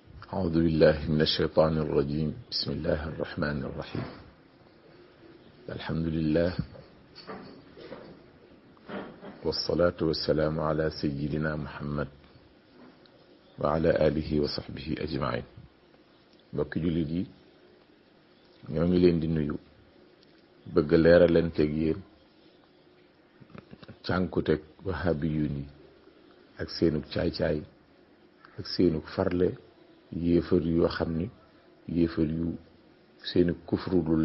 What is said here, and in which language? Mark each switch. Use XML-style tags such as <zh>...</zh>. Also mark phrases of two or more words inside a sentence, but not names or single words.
<ar>أعوذ بالله من الشيطان الرجيم بسم الله الرحمن الرحيم الحمد لله والصلاة والسلام على سيدنا محمد وعلى آله وصحبه أجمعين</ar> <wo>mbokki jullit yi ñoo ngi leen di nuyu bëgg leeralanteeg yéen cànkuteeg wahabiyun yi ak seenug caay-caay ak seenug farle yéefar yoo xam ni yéefar yu seeni kufru lu</wo>